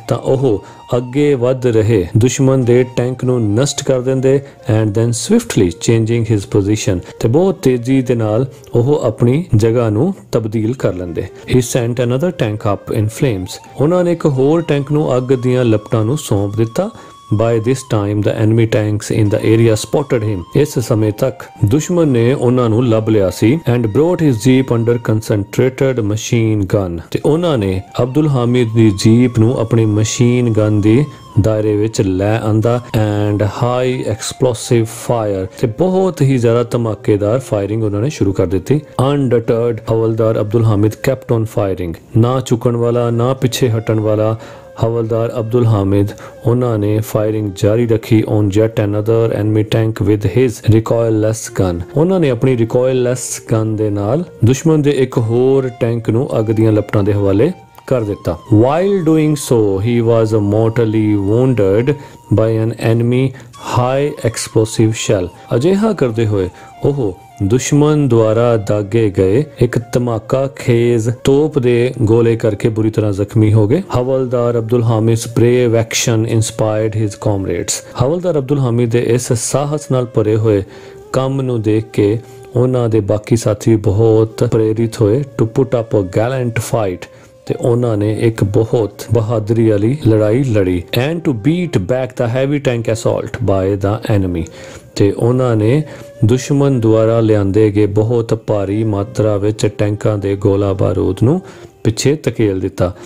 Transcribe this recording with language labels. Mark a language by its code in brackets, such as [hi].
[pa] ਤਾਂ ਉਹ ਅੱਗੇ ਵੱਧ ਰਹੇ ਦੁਸ਼ਮਣ ਦੇ ਟੈਂਕ ਨੂੰ ਨਸ਼ਟ ਕਰ ਦਿੰਦੇ [en] And then swiftly changing his position. [pa] ਤੇ ਬਹੁਤ ਤੇਜ਼ੀ ਦੇ ਨਾਲ ਉਹ ਆਪਣੀ ਜਗ੍ਹਾ ਨੂੰ ਤਬਦੀਲ ਕਰ ਲੈਂਦੇ। [en] He sent another tank up in flames. [pa] ਉਹਨਾਂ ਨੇ ਇੱਕ ਹੋਰ ਟੈਂਕ ਨੂੰ ਅੱਗ ਦੀਆਂ ਲਪਟਾਂ ਨੂੰ ਸੌਂਪ ਦਿੱਤਾ [en] By this time the enemy tanks in the area spotted him. [pa] ਇਸ ਸਮੇਂ ਤੱਕ ਦੁਸ਼ਮਣ ਨੇ ਉਹਨਾਂ ਨੂੰ ਲੱਭ ਲਿਆ ਸੀ [en] and brought his jeep under concentrated machine gun [pa] ਤੇ ਉਹਨਾਂ ਨੇ ਅਬਦੁਲ ਹਾਮਿਦ ਦੀ ਜੀਪ ਨੂੰ ਆਪਣੀ ਮਸ਼ੀਨ ਗਨ ਦੀ ਦਾਇਰੇ ਵਿੱਚ ਲੈ ਆਂਦਾ [en] and high explosive fire [pa] ਤੇ ਬਹੁਤ ਹੀ ਜ਼ਿਆਦਾ ਧਮਾਕੇਦਾਰ ਫਾਇਰਿੰਗ ਉਹਨਾਂ ਨੇ ਸ਼ੁਰੂ ਕਰ ਦਿੱਤੀ। [en] undeterred Havildar Abdul Hamid kept on firing, [pa] ਨਾ ਝੁਕਣ ਵਾਲਾ ਨਾ ਪਿੱਛੇ ਹਟਣ ਵਾਲਾ ਹਵਲਦਾਰ ਅਬਦੁਲ ਹਾਮਿਦ ਉਹਨਾਂ ਨੇ ਫਾਇਰਿੰਗ ਜਾਰੀ ਰੱਖੀ [en] On jet another enemy tank with his recoilless gun. [pa] ਉਹਨਾਂ ਨੇ ਆਪਣੀ ਰਿਕੋਇਲਲੈਸ ਗਨ ਦੇ ਨਾਲ ਦੁਸ਼ਮਣ ਦੇ ਇੱਕ ਹੋਰ ਟੈਂਕ ਨੂੰ ਅੱਗ ਦੀਆਂ ਲਪਟਾਂ ਦੇ ਹਵਾਲੇ ਕਰ ਦਿੱਤਾ। [en] While doing so, he was mortally wounded by an enemy high explosive shell। [pa] ਅਜਿਹਾ ਕਰਦੇ ਹੋਏ ਉਹ ਦੁਸ਼ਮਣ ਦੁਆਰਾ ਦਾਗੇ ਗਏ ਇੱਕ ਧਮਾਕਾ ਖੇਜ਼ ਤੋਪ ਦੇ ਗੋਲੇ ਕਰਕੇ ਬੁਰੀ ਤਰ੍ਹਾਂ ਜ਼ਖਮੀ ਹੋ ਗਏ। [en] Havildar Abdul Hamid brave action inspired his comrades। [pa] Havildar Abdul Hamid ਦੇ ਇਸ ਸਾਹਸ ਨਾਲ ਭਰੇ ਹੋਏ ਕੰਮ ਨੂੰ ਦੇਖ ਕੇ ਉਹਨਾਂ ਦੇ ਬਾਕੀ ਸਾਥੀ ਬਹੁਤ ਪ੍ਰੇਰਿਤ ਹੋਏ [en] to put up a gallant fight [pa] ਤੇ ਉਹਨਾਂ ਨੇ ਇੱਕ ਬਹੁਤ ਬਹਾਦਰੀ ਵਾਲੀ ਲੜਾਈ ਲੜੀ [en] and to beat back the heavy tank assault by the enemy [pa] ਤੇ ਉਹਨਾਂ ਨੇ ਦੁਸ਼ਮਣ ਦੁਆਰਾ ਲਿਆਂਦੇ ਗਏ ਬਹੁਤ ਭਾਰੀ ਮਾਤਰਾ ਵਿੱਚ ਟੈਂਕਾਂ ਦੇ ਗੋਲਾ ਬਾਰੂਦ ਨੂੰ ਪਿੱਛੇ ਧਕੇਲ ਦਿੱਤਾ।